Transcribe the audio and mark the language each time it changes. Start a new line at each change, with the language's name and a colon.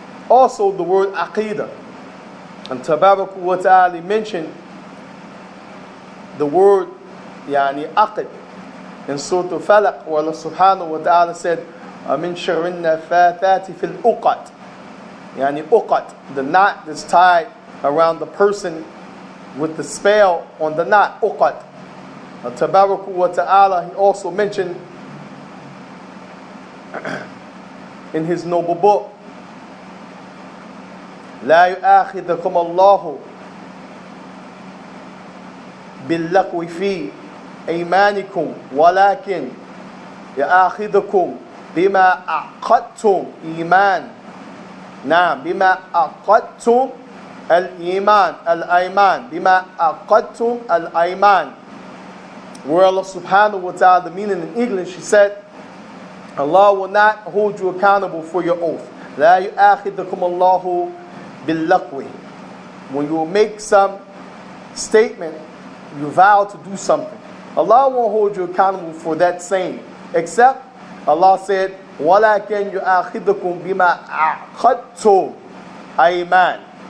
English: Also the word aqidah, and tabarak wa ta'ala mentioned the word yani aqid in Surah Al-Falaq, where Allah subhanahu wa ta'ala said,
Arabic: min sharrin nafathati fil uqad,
English: yani uqad, the knot that's tied around the person with the spell on the knot, uqad.
Arabic: Tabarak wa ta'ala,
English: He also mentioned in His noble book,
Arabic: لا يؤاخذكم الله باللغو في أيمانكم ولكن يؤاخذكم بما عقدتم إيمان. نعم، بما عقدتم الإيمان الأيمان، بما عقدتم الأيمان.
English: Where Allah subhanahu wa ta'ala, the meaning in English, He said, Allah will not hold you accountable for your oath.
Arabic: لا يؤاخذكم الله باللغو.
English: When you make some statement, you vow to do something, Allah won't hold you accountable for that saying, except Allah said,
Arabic: وَلَكِنْ يُؤَاخِذُكُمْ بِمَا عَقَدْتُمْ أَيْمَانٍ.